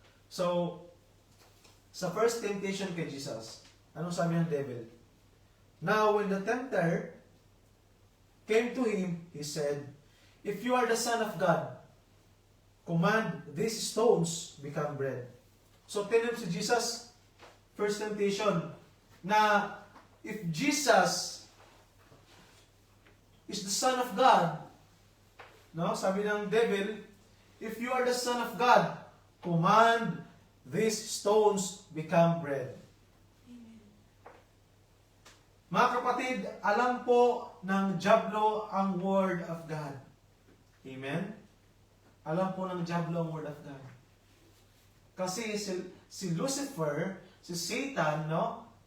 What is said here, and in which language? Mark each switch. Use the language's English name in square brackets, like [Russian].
[Filipino] So, sa first temptation kay Jesus, anong sabi ng devil? [English] Now, when the tempter came to him, he said, "If you are the Son of God, command these stones become bread." [Filipino] So, tinanong si Jesus, first temptation, na if Jesus is the Son of God, no, sabi ng devil, [English] if you are the Son of God, command these stones become bread. [Filipino] Mga kapatid, alam po ng dyablo ang Word of God. Amen? Alam po ng dyablo ang Word of God. Kasi si Lucifer, si Satan, no?